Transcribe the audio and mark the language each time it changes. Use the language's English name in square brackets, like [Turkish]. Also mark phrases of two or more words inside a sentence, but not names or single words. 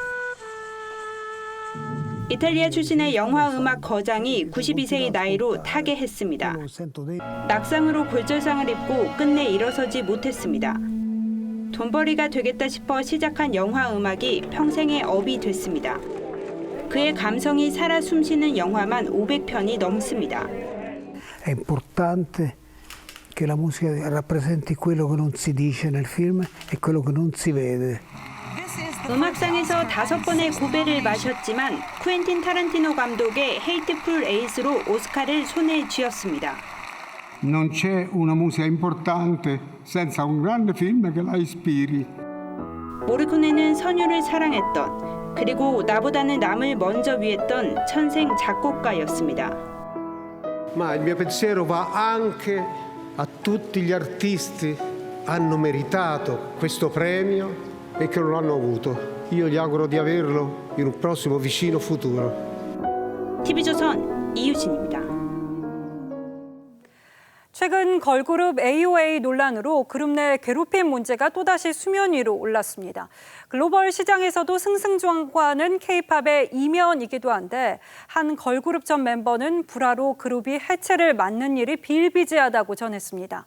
[Korean] 이탈리아 출신의 영화 음악 거장이 92세의 나이로 타계했습니다. 낙상으로 골절상을 입고 끝내 일어서지 못했습니다. 돈벌이가 되겠다 싶어 시작한 영화 음악이 평생의 업이 됐습니다. 그의 감성이 살아 숨쉬는 영화만 500편이 넘습니다. [Italian] È importante che la musica rappresenti quello che non si dice nel film e quello che non si vede. [Korean] 음악상에서 5번의 고배를 마셨지만 쿠엔틴 타란티노 감독의 헤이트풀 에잇으로 오스카를 손에 쥐었습니다. [Italian] Non c'è una musica importante senza un grande film che la ispiri. [Korean] 모리코네는 선율을 사랑했던 그리고 나보다는 남을 먼저 위했던 천생 작곡가였습니다. [Italian] Ma il mio pensiero va anche a tutti gli artisti che hanno meritato questo premio e che non l'hanno avuto. Io gli auguro di averlo in un prossimo vicino futuro. [Korean] TV조선 이유진입니다. 최근 걸그룹 AOA 논란으로 그룹 내 괴롭힘 문제가 또다시 수면 위로 올랐습니다. 글로벌 시장에서도 승승장구하는 K-팝의 이면이기도 한데 한 걸그룹 전 멤버는 불화로 그룹이 해체를 맞는 일이 비일비재하다고 전했습니다.